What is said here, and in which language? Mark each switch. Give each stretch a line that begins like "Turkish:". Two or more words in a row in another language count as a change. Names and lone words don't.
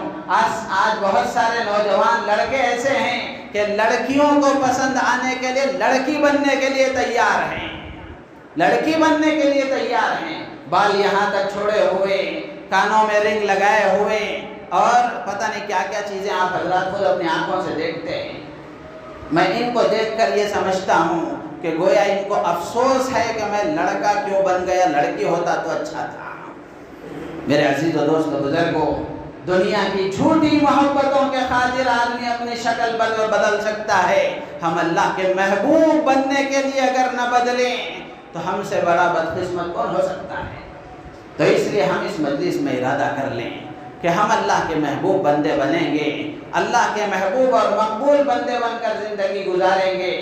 Urdu: آج بہت سارے نوجوان لڑکے ایسے ہیں کہ لڑکیوں کو پسند آنے کے لیے لڑکی بننے کے لیے تیار ہیں، لڑکی بننے کے لیے تیار ہیں، بال یہاں تک چھوڑے ہوئے، کانوں میں رنگ لگائے ہوئے، اور پتہ نہیں کیا کیا چیزیں آپ حضرات خود اپنی آنکھوں سے دیکھتے ہیں۔ میں ان کو دیکھ کر یہ سمجھتا ہوں کہ گویا ان کو افسوس ہے کہ میں لڑکا کیوں بن گیا، لڑکی ہوتا تو اچھا تھا۔ میرے عزیز و دوست و بزرگوں، دنیا کی جھوٹی محبتوں کے خاطر آدمی اپنی شکل بدل سکتا ہے، ہم اللہ کے محبوب بننے کے لیے اگر نہ بدلیں تو ہم سے بڑا بدقسمت کون ہو سکتا ہے؟ تو اس لیے ہم اس مجلس میں ارادہ کر لیں کہ ہم اللہ کے محبوب بندے بنیں گے، اللہ کے محبوب اور مقبول بندے بن کر زندگی گزاریں گے۔